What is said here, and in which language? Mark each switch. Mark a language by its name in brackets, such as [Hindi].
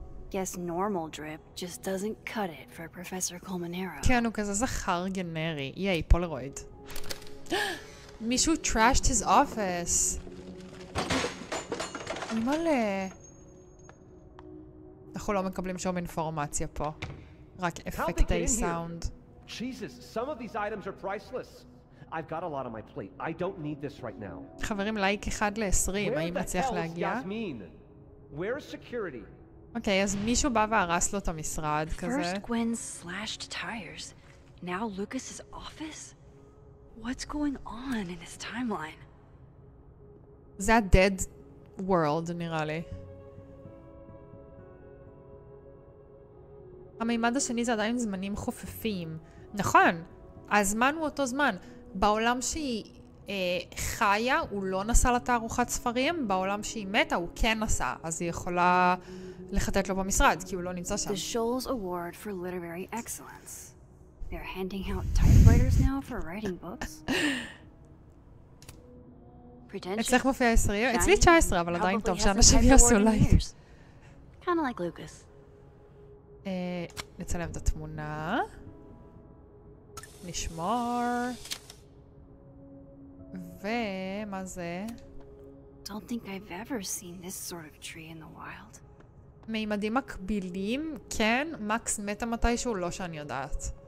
[English] Guess normal drip just doesn't cut it for Professor Colmenero. [Hebrew] כן, הוא כזה זכר גנרי. ייי, פולרויד. מישהו [English] trashed his office. [Hebrew] מלא. אנחנו לא מקבלים שום אינפורמציה פה. רק אפקטי סאונד. [English] Jesus, some of these items are priceless. I've got a lot on my plate. I don't need this right now. [Hebrew] חברים, לייק 1/20. האם נצליח להגיע? [English] Where's security? [Hebrew] אוקיי, אז מישהו בא והרס לו את המשרד כזה. [English] First Gwen slashed tires. Now Lucas's office? What's going on in his timeline? [Hebrew] זה ה- [English] dead world [Hebrew] נראה לי. המימד השני זה עדיין זמנים חופפים. נכון, הזמן הוא אותו זמן. בעולם שהיא חיה, הוא לא נסע לתערוכת ספרים, בעולם שהיא מתה, הוא כן נסע, אז היא יכולה לחטט לו במשרד, כי הוא לא נמצא שם. [English] The Shoals Award for Literary Excellence. They're handing out typewriters now for writing books. [Hebrew] אצלך מופיע 10? אצלי 19, אבל עדיין טוב שאנשים יעשו לייב. [English] Kind of like Lucas. [Hebrew] נצלם את התמונה. נשמור. ומה זה? [English] Don't think I've ever seen this sort of tree in the wild. [Hebrew] מימדים מקבילים, כן, מקס מתה מתישהו, לא שאני יודעת.